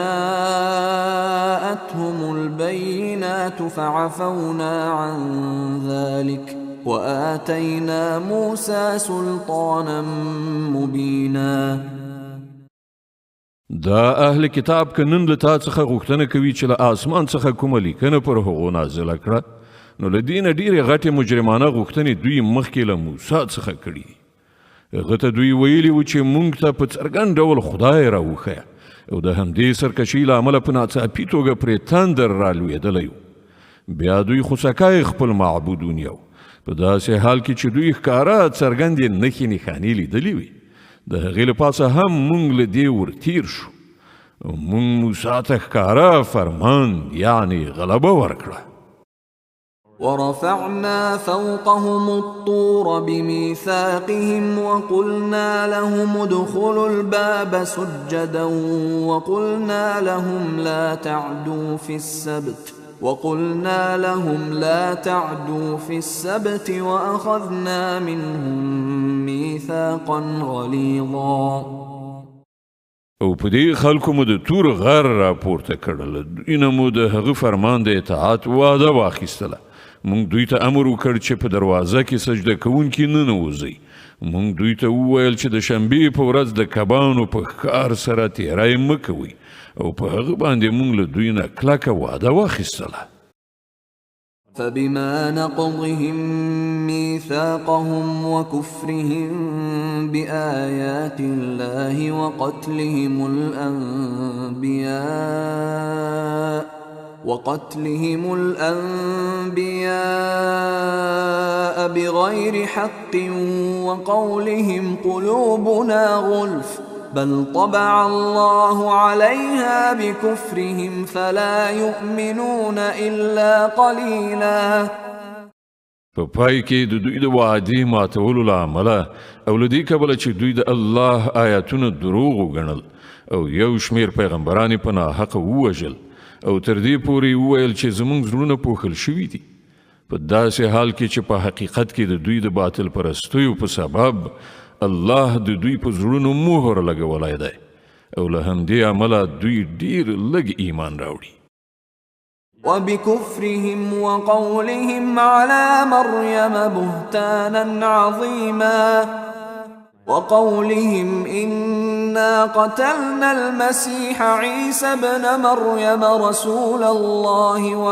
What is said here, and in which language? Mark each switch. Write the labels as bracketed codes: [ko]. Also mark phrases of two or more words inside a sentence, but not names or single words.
[ar] جاءتهم البينات فعفونا عن ذلك وآتينا موسى سلطانا مبينا. [ps] دا اهل کتاب که نن له تا څخه غوښتنه کوي چې له آسمان څخه کومه لیکنه پر هغو نازله کړه، نو له دې نه ډېرې غټې مجرمانه غوښتنې دوی مخکې له موسی څخه کړي. هغه ته دوی ویلي وو چې موږ ته په څرګند ډول خدای راوښیه او د همدې سرکشۍ له امله په ناڅاپي توګه پرې تندر رالوېدلی و. بیا دوی خوسکی خپل معبود ونیو په داسې حال کې چې دوی ښکاره څرګندې نښې نښانې لیدلې وي. د هغې له پاسه هم موږ له دې ورتیر شو او موږ موسی ته ښکاره فرمان یعنې غلبه ورکړه. [ar] ورفعنا فوقهم الطور بميثاقهم وقلنا لهم ادخلوا الباب سجدا وقلنا لهم لا تعدوا في السبت وأخذنا منهم ميثاقا غليظا. [ps] او په دې خلکو مو د تور غر راپورته کړل، دوی نه مو د هغه فرمان د اطاعت وعده واخیستله. موږ دوی ته امر وکړ چې په دروازه کې سجده کوونکي ننوځئ، مونږ دوی ته وویل چې د شنبې په ورځ د کبانو په ښکار سره تیری مه کوئ او په هغه باندې مونږ له دوی نه کلکه وعده واخیستله. [ar] فبما نقضهم ميثاقهم وكفرهم بآيات الله وقتلهم الأنبياء بغير حق وقولهم قلوبنا غلف بل طبع الله عليها بكفرهم فلا يؤمنون إلا قليلا. [ps] په پای کې د دوی د وعدې ماتولو له امله او له دې کبله چې دوی د الله آیاتونه دروغ وګڼل او یو شمېر پیغمبران یې په ناحقه ووژل او تر دې پورې وویل چې زموږ زړونه پوښل شوي دي، په داسې حال کې چې په حقیقت کې د دوی د باطل پرستیو په سبب الله د دوی په زړونو مهر لګولی دی او له همدې امله دوی ډیر لږ ایمان راوړي. [ar] وبكفرهم وقولهم على مريم بهتانا عظيما وقولهم إنا قتلنا المسيح عيسى ابن مريم رسول الله